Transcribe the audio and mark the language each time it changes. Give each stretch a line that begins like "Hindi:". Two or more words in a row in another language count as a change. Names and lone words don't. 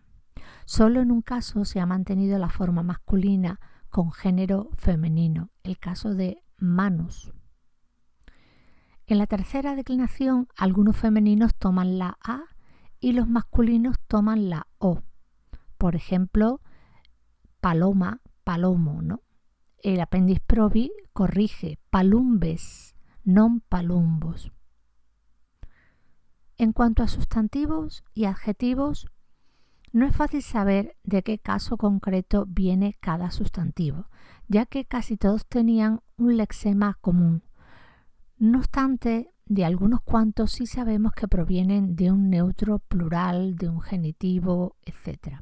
Spanish: Solo en un caso se ha mantenido la forma masculina con género femenino, el caso de manus. En la tercera declinación, algunos femeninos toman la a y los masculinos toman la o. Por ejemplo, paloma, palomo, ¿no? El apéndice probi corrige
Latin: palumbes, non palumbos.
Spanish: En cuanto a sustantivos y adjetivos, no es fácil saber de qué caso concreto viene cada sustantivo, ya que casi todos tenían un lexema común. No obstante, de algunos cuantos sí sabemos que provienen de un neutro plural, de un genitivo, etc.